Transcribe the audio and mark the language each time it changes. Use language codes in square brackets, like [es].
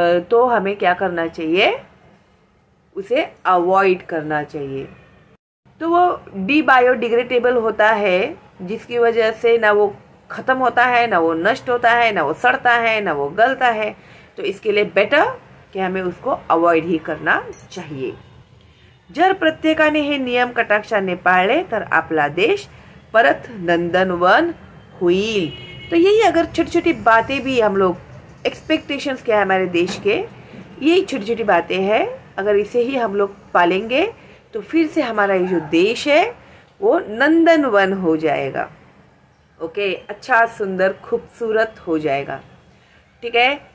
[hi] तो हमें क्या करना चाहिए, उसे अवॉइड करना चाहिए। तो वो बायोडिग्रेडेबल होता है, जिसकी वजह से ना वो ख़त्म होता है, ना वो नष्ट होता है, ना वो सड़ता है, ना वो गलता है। तो इसके लिए बेटर कि हमें उसको अवॉइड ही करना चाहिए। [mr] जर प्रत्येकाने हे नियम कटाक्षाने पाळले तर आपला देश परत नंदनवन होईल। [hi] तो यही अगर छोटी छोटी बातें भी हम लोग, एक्सपेक्टेशंस क्या है हमारे देश के, यही छोटी छोटी बातें हैं, अगर इसे ही हम लोग पालेंगे तो फिर से हमारा ये जो देश है वो नंदनवन हो जाएगा। ओके, अच्छा सुंदर खूबसूरत हो जाएगा, ठीक है।